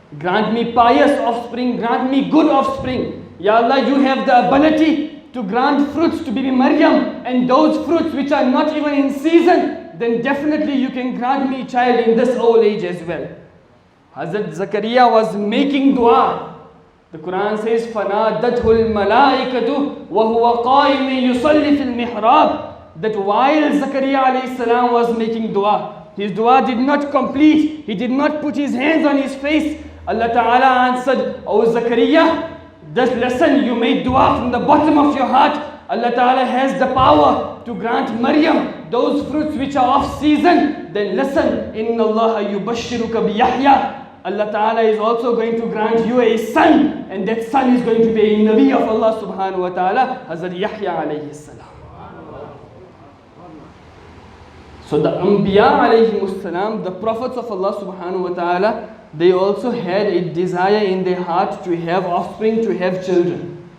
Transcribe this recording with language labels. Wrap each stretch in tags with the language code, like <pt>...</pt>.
<en>Grant me pious offspring, grant me good offspring. Ya Allah, you have the ability to grant fruits to Bibi Maryam, and those fruits which are not even in season, then definitely you can grant me a child in this old age as well. Hazrat Zakaria was making dua. The Quran says,</en> <ar>فَنَادَتْهُ الْمَلَائِكَةُ وَهُوَ قَائِمٌ يُصَلِّي فِي الْمِحْرَابِ.</ar> <en>That while Zakaria alayhi salam was making dua, his dua did not complete. He did not put his hands on his face. Allah Ta'ala answered, O Zakaria, this lesson you made dua from the bottom of your heart. Allah Ta'ala has the power to grant Maryam those fruits which are off season. Then listen,</en> <ar>إِنَّ اللَّهَ يُبَشِّرُكَ بِيَحْيَا.</ar> <en>Allah Ta'ala is also going to grant you a son, and that son is going to be a Nabi of Allah subhanahu wa ta'ala, Hazrat Yahya alayhi salam. So the Anbiya alayhi salam, the prophets of Allah subhanahu wa ta'ala, they also had a desire in their heart to have offspring, to have children.</en>